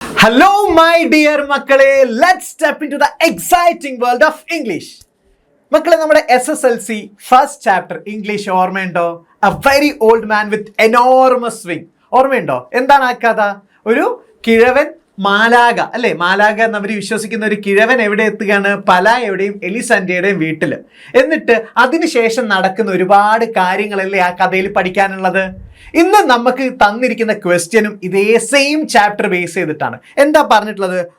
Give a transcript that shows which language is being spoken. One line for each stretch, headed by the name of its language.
English: Hello, my dear മക്കളെ. Let's step into the exciting world of English.
Malayalam: മക്കളെ, നമ്മുടെ SSLC first chapter English ഓർമ്മയുണ്ടോ?
English: A very old man with enormous swing.
Malayalam: ഓർമ്മയുണ്ടോ? എന്താണ് ആ കഥ? ഒരു കിഴവൻ മാലാക അല്ലെ, മാലാക എന്നവർ വിശ്വസിക്കുന്ന ഒരു കിഴവൻ എവിടെ എത്തുകയാണ്? പലായയുടെയും എലിസന്റയുടെയും വീട്ടിൽ. എന്നിട്ട് അതിനുശേഷം നടക്കുന്ന ഒരുപാട് കാര്യങ്ങളല്ലേ ആ കഥയിൽ പഠിക്കാനുള്ളത്. ഇന്ന് നമുക്ക് തന്നിരിക്കുന്ന ക്വസ്റ്റ്യനും ഇതേ സെയിം ചാപ്റ്റർ ബേസ് ചെയ്തിട്ടാണ്. എന്താ പറഞ്ഞിട്ടുള്ളത്?